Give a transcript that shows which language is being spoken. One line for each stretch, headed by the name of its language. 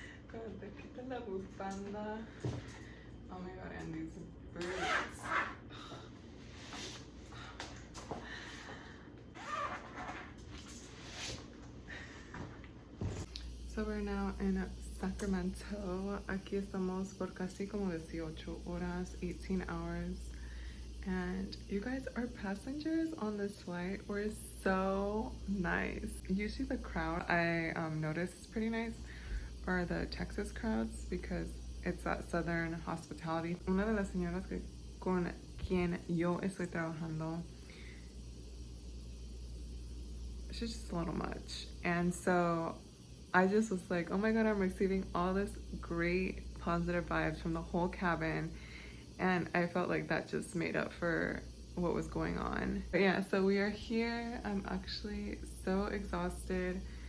Spanish: Cuando te quitas la bufanda.
English: Oh my god, and these boots. So we're now in Sacramento.
Spanish: Aquí estamos por casi como 18 horas,
English: 18 hours. And you guys, our passengers on this flight were so nice. Usually the crowd I noticed is pretty nice, or the Texas crowds, because it's that southern hospitality.
Spanish: Una de las señoras con quien yo estoy trabajando,
English: she's just a little much. And so I just was like, oh my god, I'm receiving all this great positive vibes from the whole cabin. And I felt like that just made up for what was going on. But yeah, so we are here. I'm actually so exhausted.